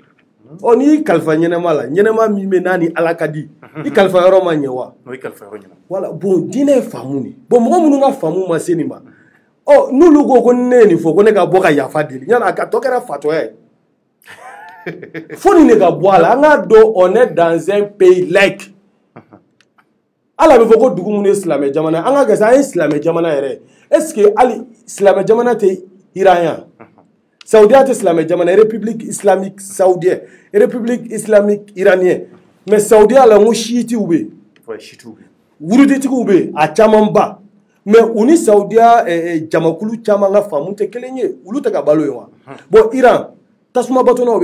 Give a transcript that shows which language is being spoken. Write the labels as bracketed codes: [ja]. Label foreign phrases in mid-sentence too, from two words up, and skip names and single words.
[bm] Ɔ n'i y'i kalifa ɲɛnɛma la ɲɛnɛma min bɛ n'a ni Ala ka di i kalifa yɔrɔ ma ɲɛ wa? O ye kalifa yɔrɔ ɲɛna. Voilà bon diinɛ ye faamu de. Bon mɔgɔ minnu ka faamu ma se nin ma. Ɔ n'olu ko ne ye nin fɔ ko ne ka bɔ ka yafa deli yanni a ka tɔ kɛra fatɔya ye. Fo nin de ka bɔ a la an k'a dɔn [fr] on est dans un pays laïque. [bm] Ala bɛ fɔ ko dugu minnu ye silamɛ jamana an ka kɛ sa an ye silamɛ jamana yɛrɛ [fr] est-ce que [bm] hali silamɛ jamana tɛ Iran yan Saudiya tɛ silamɛ jamana [fr] République islamique saoudienne République islamique iranienne [bm] mais Saudiya la n ko chiitiw bɛ yen wuruditigiw bɛ yen a camanba mais u ni Saudiya jamakulu caman ka faamu tɛ kelen ye olu tɛ ka balo ye wa bon Iran tasuma batɔnaw